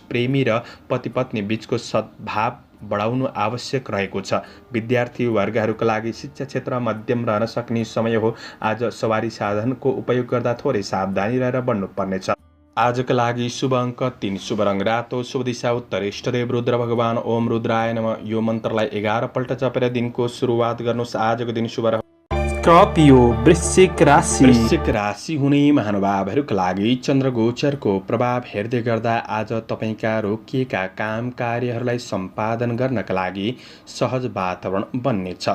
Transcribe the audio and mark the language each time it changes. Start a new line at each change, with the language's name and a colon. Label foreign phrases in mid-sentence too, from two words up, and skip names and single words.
Nepali: प्रेमी र पति पत्नी बीचको सद्भाव बढाउनु आवश्यक रहेको छ। विद्यार्थी वर्गहरूका लागि शिक्षा क्षेत्र मध्यम रहन सक्ने समय हो। आज सवारी साधनको उपयोग गर्दा थोरै सावधानी रहेर बढ्नुपर्नेछ। आजका लागि शुभ अङ्क 3, शुभ रङ रातो, शुभ दिशा उत्तर, इष्टदेव रुद्र भगवान
Sanskrit: ओम रुद्राय नमः
Nepali: यो मन्त्रलाई 11 पल्ट जपेर दिनको सुरुवात गर्नुहोस्। आजको दिन शुभ रहोस्। स्कर्पियो वृश्चिक राशि। वृश्चिक राशि हुने महानुभावहरूका लागि चन्द्रगोचरको प्रभाव हेर्दै गर्दा आज तपाईँका रोकिएका काम कार्यहरूलाई सम्पादन गर्नका लागि सहज वातावरण बन्नेछ।